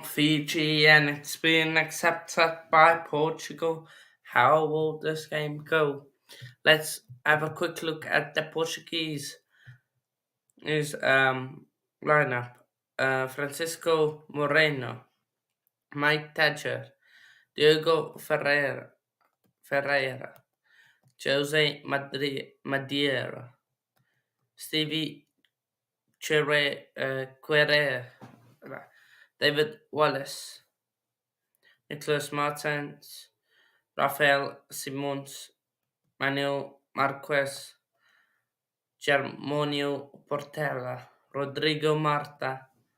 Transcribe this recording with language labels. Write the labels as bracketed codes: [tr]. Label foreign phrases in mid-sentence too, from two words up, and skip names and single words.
[en] Fiji and it's been accepted by Portugal. How will this game go? Let's have a quick look at the Portuguese lineup. Francisco Moreno, Mike Thatcher, Diego Ferreira, Jose Madeira, Stevie Quere, David Wallace, Nicholas Martins, Rafael Simons, Manuel Marquez, Germonio Portela, Rodrigo Marta.